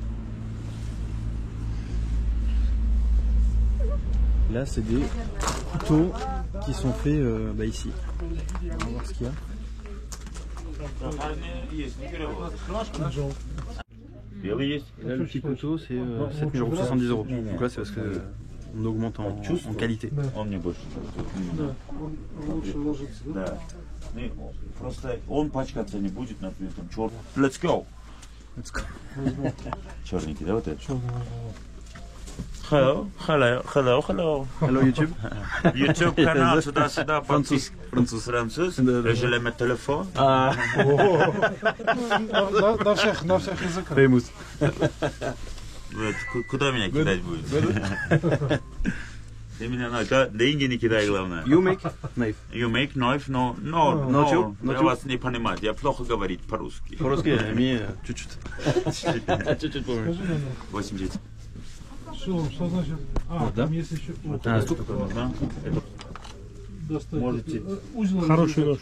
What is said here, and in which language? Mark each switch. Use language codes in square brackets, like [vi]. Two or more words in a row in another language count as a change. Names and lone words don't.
[fr] Là c'est des couteaux qui sont faits ici. On va voir ce qu'il y a. Et là le petit couteau c'est 70 €. Donc là c'est parce que on augmente en qualité. [en] Let's go. Let's go. [ru] Черненький, да, вот это? [en] Hello, hello, hello, hello. Hello YouTube. [ru] YouTube канал сюда-сюда. Француз. Француз. [fr] Je l'aime au téléphone. Ah. [ru] На всех языках. Famous. Куда меня кидать будет? Ты меня деньги не кидай, главное. [en] You make knife. You make knife? No. [ru] Я вас не понимаю. Я плохо говорить по-русски. По-русски, ми чуть-чуть. Чуть-чуть помню. 80. Шилом, что значит? Вот, да? Там есть еще... А, тут Можете, Хороший нож.